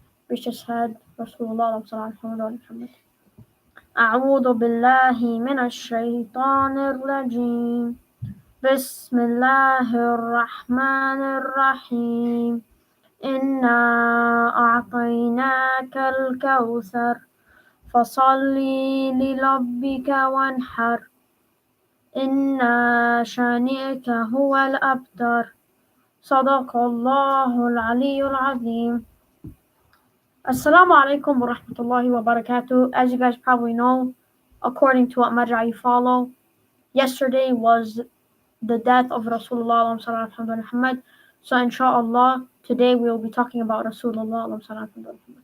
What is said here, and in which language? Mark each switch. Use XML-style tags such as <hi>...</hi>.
<en>We just had Rasuallah Muhammad.</en> <ar>أعوذ بالله من الشيطان الرجيم. بسم الله الرحمن الرحيم. إنا أعطيناك الكوثر فصل لربك وانحر إن شانئك هو الأبتر صدق الله العلي العظيم. Assalamu alaikum wa rahmatullahi wa barakatuh.</ar> <en>As you guys probably know, according to what marja you follow, yesterday was the death of Rasulullah Muhammad. So inshallah, today we will be talking about Rasulullah Muhammad.</en>